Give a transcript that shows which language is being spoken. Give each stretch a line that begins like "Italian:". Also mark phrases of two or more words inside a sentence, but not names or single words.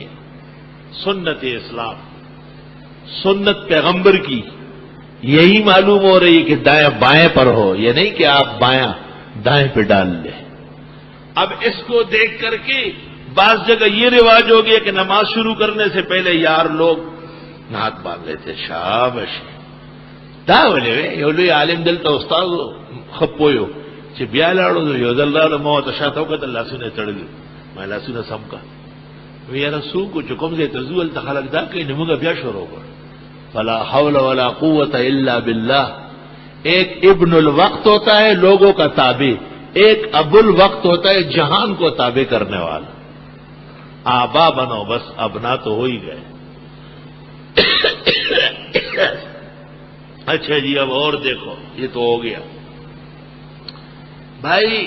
Urdu: سنت اسلام، سنت پیغمبر کی یہی معلوم ہو رہی ہے کہ دائیں بائیں پر ہو، یہ نہیں کہ آپ بایاں دائیں پہ ڈال لیں۔ اب اس کو دیکھ کر کے بعض جگہ یہ رواج ہو گیا کہ نماز شروع کرنے سے پہلے یار لوگ ہاتھ باندھ لیتے۔
Pashto: شاباش دا ولې یو لوی عالم دلته استاد خپویو چې بیا لاړو یو ځل راغلو ما ته شاته وکتل لاسونه تړلي، ما لاسونه سم کا وی یاره څوک چې کوم ځای ته ځو هلته خلک دا کوي، نو موږ بیا شروع کړو
Arabic: فلا حول ولا قوت الا باللہ۔
Urdu: ایک ابن الوقت ہوتا ہے لوگوں کا تابع، ایک ابو الوقت ہوتا ہے جہان کو تابع کرنے والا۔ آبا بنو، بس ابنا تو ہو ہی گئے۔ اچھا جی اب اور دیکھو، یہ تو ہو گیا بھائی۔